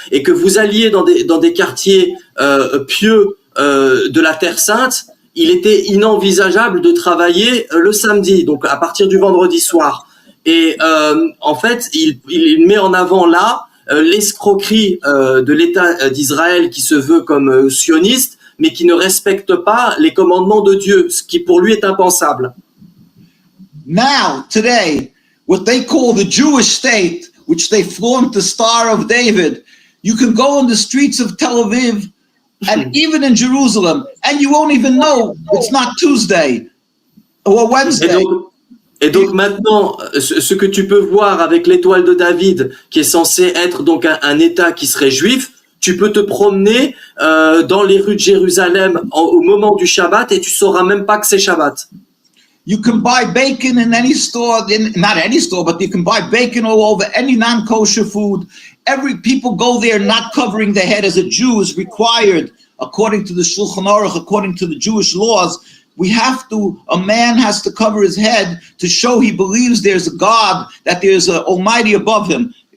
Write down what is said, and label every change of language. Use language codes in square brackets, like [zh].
[fr] Et que vous alliez dans des quartiers pieux de la Terre Sainte, il était inenvisageable de travailler le samedi, donc à partir du vendredi soir. Et en fait, il met en avant là l'escroquerie de l'État d'Israël qui se veut comme sioniste, mais qui ne respecte pas les commandements de Dieu, ce qui pour lui est impensable. [en] Now, today, what they call the Jewish state, which they flaunt the Star of David, you can go in the streets of Tel Aviv and even in Jerusalem, and you won't even know it's not Tuesday or Wednesday. [fr] Et donc maintenant, ce que tu peux voir avec l'étoile de David, qui est censé être donc un État qui serait juif, tu peux te promener dans les rues de Jérusalem au moment du Shabbat et tu sauras même pas que c'est Shabbat. [en] You can buy bacon in any store, not any store, but you can buy bacon all over, any non-kosher food. People go there not covering their head as a Jew is required, according to the Shulchan Aruch, according to the Jewish laws. A man has to cover his head to show he believes there's a God, that there's an Almighty above him.